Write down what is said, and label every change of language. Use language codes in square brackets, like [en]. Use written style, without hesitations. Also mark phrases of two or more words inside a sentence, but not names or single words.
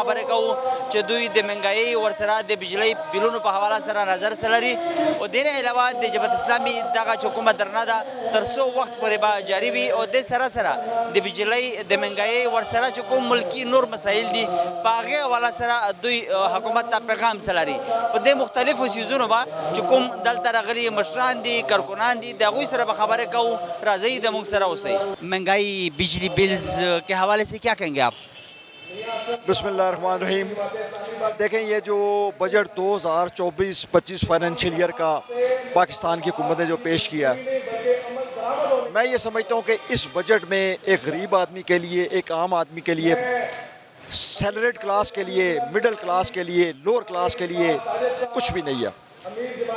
[ps] خبرې کوو چې دوی د منګایي ورسره د بجلی بیلونو په حواله سره نظر سلري او دین علاوه د جماعت اسلامي دغه حکومت درنه ده تر څو وخت پورې به جاری وي او د سره سره د بجلی د منګایي ورسره چې کوم ملکي نور مسایل دي په هغې حواله سره دوی حکومت ته پیغام سلري په دې مختلفو څیزونو به چې کوم دلته راغلي مشران دي کارکنان دي د هغوی سره به خبرې کوو راځئ د موږ سره اوسئ [ur] منګایي بجلی بلز کے حوالے سے کیا کہیں گے آپ؟ [ar] بسم اللہ الرحمن الرحیم. [ur] دیکھیں یہ جو بجٹ 2024-25 [en] financial year [ur] کا پاکستان کی حکومت نے جو پیش کیا ہے، میں یہ سمجھتا ہوں کہ اس بجٹ میں ایک غریب آدمی کے لیے، ایک عام آدمی کے لیے، [en] salaried class [ur] کے لیے، [en] middle class [ur] کے لیے، [en] lower class [ur] کے لیے کچھ بھی نہیں ہے.